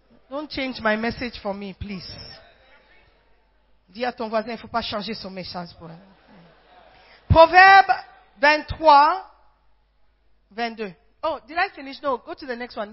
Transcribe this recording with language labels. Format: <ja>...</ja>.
<en>Don't change my message for me, please.</en> <fr>Dis à ton voisin, il ne faut pas changer son message pour elle. Proverbe 23, 22.</fr> <en>Oh, did I finish? No, go to the next one.</en>